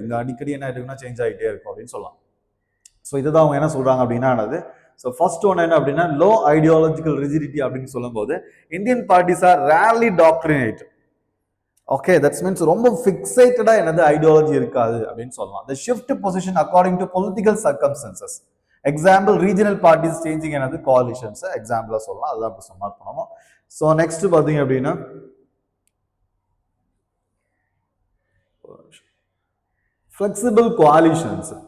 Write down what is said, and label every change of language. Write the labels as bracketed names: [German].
[Tamil] இங்க அடிக்கடி என்ன இருக்குன்னா சேஞ்ச் ஆகிட்டே இருக்கும் அப்படின்னு சொல்லலாம். ஸோ இதுதான் அவங்க என்ன சொல்றாங்க அப்படின்னா ஸோ ஃபர்ஸ்ட் ஒன் என்ன அப்படின்னா [English] low ideological rigidity [Tamil] அப்படின்னு சொல்லும்போது [English] Indian parties are rarely doctrinate. Okay, that's means [Tamil] ரொம்ப ஃபிக்ஸேட்டடா என்னது ஐடியாலஜி இருக்காது அப்படின்னு சொல்லலாம். [English] The shift position according to political circumstances. [Tamil] Example regional parties changing என்னது கோalitions எக்ஸாம்பிளா சொல்லலாம். அதுதான் இப்போ மார்க் பண்ணணும். ஸோ நெக்ஸ்ட் பார்த்தீங்க அப்படின்னா [English] flexible coalitions.